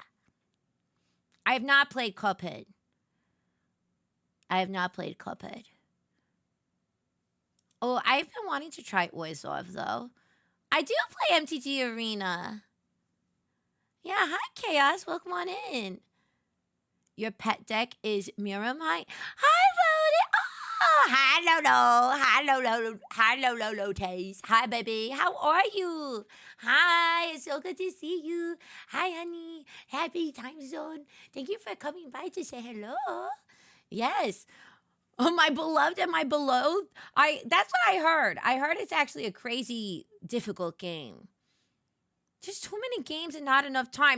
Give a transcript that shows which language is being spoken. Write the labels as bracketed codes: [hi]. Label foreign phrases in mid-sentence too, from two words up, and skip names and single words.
[en] I have not played Cuphead. I have not played Cuphead. Oh, I've been wanting to try Orzhov, though. I do play MTG Arena. Yeah, hi, Chaos. Welcome on in. Your pet deck is Miramite. Hi, Lodi. Oh, hi, Lolo. Hi, Lolo. Hi, Lolo Taze. Hi, baby. How are you? Hi, it's so good to see you. Hi, honey. Happy time zone. Thank you for coming by to say hello. Yes. Oh, my beloved and my beloved. That's what I heard. I heard it's actually a crazy difficult game. Just too many games and not enough time.